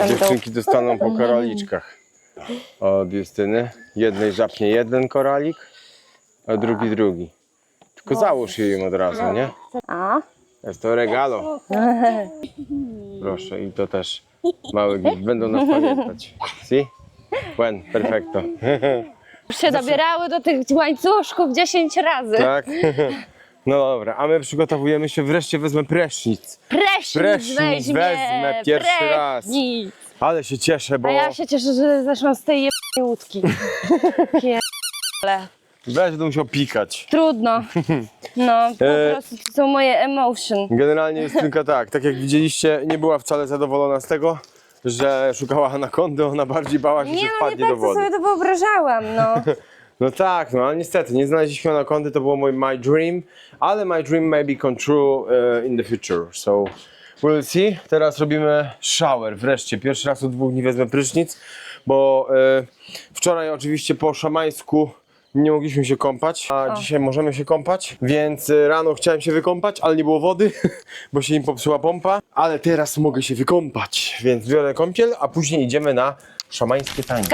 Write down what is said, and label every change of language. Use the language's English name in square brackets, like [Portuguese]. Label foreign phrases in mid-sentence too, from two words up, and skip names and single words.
[Polish] Dziewczynki dostaną po koraliczkach od Justyny. Jednej żapnie jeden koralik, a drugi drugi. Tylko załóż je im od razu, nie? A? Jest to regalo. Proszę, i to też mały gift. Będą nas pamiętać. [Spanish] Si? Buen, perfecto. [Polish] Już się dobierały do tych łańcuszków 10 razy. Tak? No dobra, a my przygotowujemy się, wreszcie wezmę prysznic. Prysznic wezmę pierwszy raz. Prysznic. Ale się cieszę, bo A ja się cieszę, że zeszłam z tej jebnej łódki. Pierdolę. będę musiał pikać. Trudno. No, po prostu to są moje emotion. Generalnie jest tylko tak jak widzieliście, nie była wcale zadowolona z tego, że szukała anakondy, ona bardziej bała się, że Nie, no nie wpadnie do tak to wody. sobie to wyobrażałam, no. No tak, no ale niestety nie znaleźliśmy anakondy, to było [English] my dream, [Polish] ale [English] my dream may be come true in the future, so we'll see. [Polish] Teraz robimy shower, wreszcie, pierwszy raz od 2 dni wezmę prysznic, bo wczoraj oczywiście po szamańsku nie mogliśmy się kąpać, a dzisiaj możemy się kąpać, więc rano chciałem się wykąpać, ale nie było wody, bo się im popsuła pompa, ale teraz mogę się wykąpać, więc biorę kąpiel, a później idziemy na szamańskie tańce.